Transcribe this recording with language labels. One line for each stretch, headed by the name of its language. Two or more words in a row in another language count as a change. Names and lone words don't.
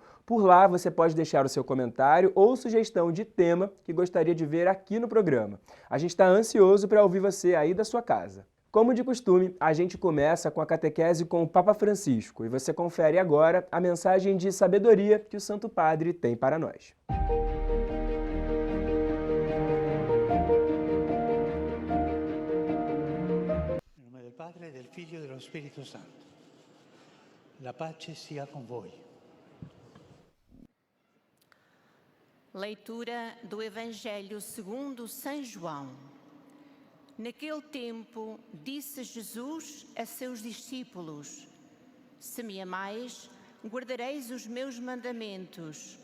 Portuguese: Por lá você pode deixar o seu comentário ou sugestão de tema que gostaria de ver aqui no programa. A gente está ansioso para ouvir você aí da sua casa. Como de costume, a gente começa com a catequese com o Papa Francisco e você confere agora a mensagem de sabedoria que o Santo Padre tem para nós.
Italian: Padre, del Figlio e dello Spirito Santo. La pace sia con voi.
Portuguese: Leitura do Evangelho segundo São João. Naquele tempo, disse Jesus a seus discípulos: Se me amais, guardareis os meus mandamentos.